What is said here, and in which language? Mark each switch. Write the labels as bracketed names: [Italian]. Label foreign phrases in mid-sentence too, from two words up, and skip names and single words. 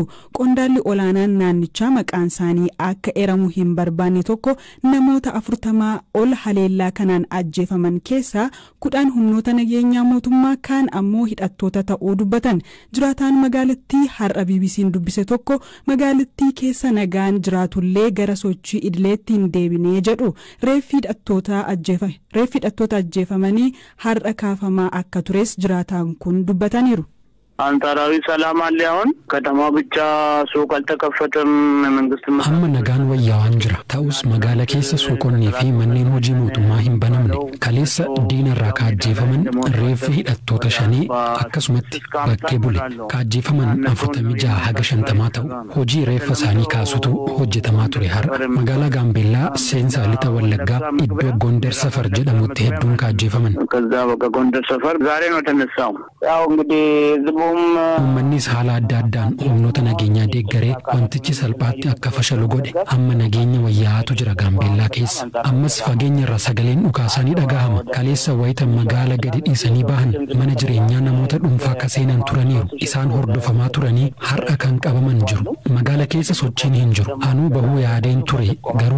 [Oromo] Qondaalli olaanaan naannichaa maqaan isaanii akka eeramu hin barbaanne tokko namoota 40 ol haleellaa kanaan ajjeefaman keessaa 10 humnoota nageenyaa mootummaa kaan ammoo hidhattoota ta'uu dubbatan. Jiraataan magaalattii har'a BBC'n dubbise tokko magaalattii keessa nagaan jiraatullee gara sochii idileetti hin deebinee jedhu. Reeffi hidhattoota ajjeefamanii har'a kaafamaa akka tures jiraataan kun dubbataniiru. [Amharic] አንጻራዊ ሰላም አለ አሁን ከተማ ብቻ ሱቅ አልተከፈተም መንግስት [Oromo] amma nagaan wayyaawaan jira ta'us magaala keessa suuqonni fi manneen hojii mootummaa hin banamne kaleessa diinarraa kaajjeefaman reeffi hidhattoota shanii akkasumatti bakkee bule kaajjeefaman 46 haga 50 ta'u hojii reeffa isaanii kaasutu hojjetamaa ture har'a magaalaa Gaambeellaa seensa lixa Wallaggaa iddoo Gondar Safar jedhamutti hedduun kaajjeefaman [Amharic] ከዛ በቃ ጎንደር ሰፈር ዛሬ ነው ተነሳው ያው እንግዲህ [Oromo] ummannis haala adda addaan humnoota nageenyaa deeggaree wantichi salphaatti akka fashalu godhe amma nageenya wayyaa'aatu jira Gaambeellaa keessa ammas fageenya irraa sagaleen dhukaasanii dhagahama kaleessa wayita magaala gadi dhiisanii bahan mana jireenyaa namoota dhuunfaa akka seenan turaniiru isaan hordofamaa turanii har'a kan qabaman jiru magaala keessa sochiin hin jiru anuu bahuu yaadeen ture garuu